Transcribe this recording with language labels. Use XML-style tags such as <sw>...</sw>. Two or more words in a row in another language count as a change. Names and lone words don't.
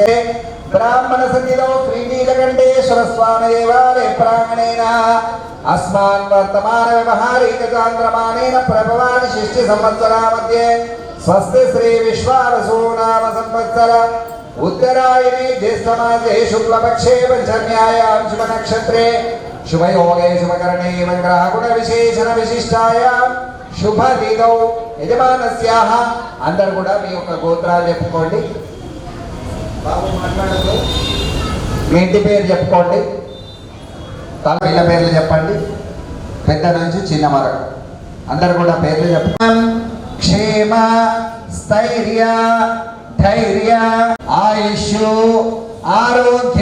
<sa>ब्राह्मण सन्निधौ श्रीनीलकण्ठेश्वर स्वामी देवालय प्राङ्गणेन अस्मान् वर्तमान व्यवहारिक चान्द्रमानेन प्रभवान् शिष्य संवत्सरा मध्ये स्वस्ति श्री विश्वावसु नाम संवत्सर उत्तरायणे ज्येष्ठमासे शुक्लपक्षे पंचम्यायां शुभनक्षत्रे शुभयोगे शुभकरणे मङ्गलगुण विशेषण विशिष्टायां शुभतिथौ यजमानस्याः अंदर</sa> <te>కూడా మీ యొక్క గోత్రాలు చెప్పుకోండి. బాబు మాట్లాడదు, మీ ఇంటి పేరు చెప్పుకోండి, పిల్ల పేర్లు చెప్పండి, పెద్ద నుంచి చిన్న వరకు అందరు కూడా పేర్లు చెప్పండి.</te> <sa>క్షేమ స్థైర్య ధైర్య ఆయుష్ ఆరోగ్య</sa>